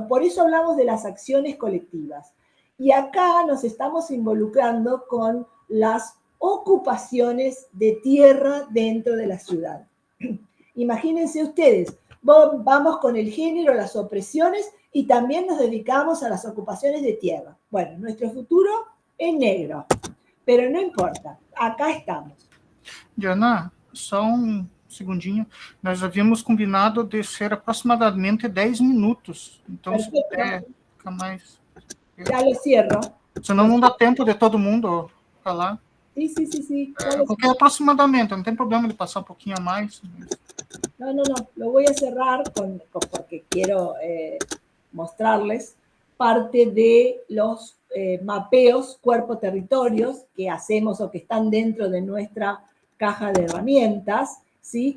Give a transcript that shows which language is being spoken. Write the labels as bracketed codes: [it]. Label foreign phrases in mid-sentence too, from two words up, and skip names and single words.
[es] Por eso hablamos de las acciones colectivas. Y acá nos estamos involucrando con las ocupaciones de tierra dentro de la ciudad. Imagínense ustedes, vamos con el género, las opresiones, y también nos dedicamos a las ocupaciones de tierra. Bueno, nuestro futuro es negro, pero no importa, acá estamos. Diana, [pt] só segundinho. Nós havíamos combinado de ser aproximadamente 10 minutos. Então, [es] Perfecto. [pt] se puder ficar mais... [es] Ya lo cierro. [pt] Senão não dá tempo de todo mundo falar. [es] Sí. [pt] Porque aproximadamente, não tem problema de passar um pouquinho a mais. [es] No, lo voy a cerrar porque quiero mostrarles parte de los mapeos cuerpo-territorios que hacemos o que están dentro de nuestra caja de herramientas. ¿sí?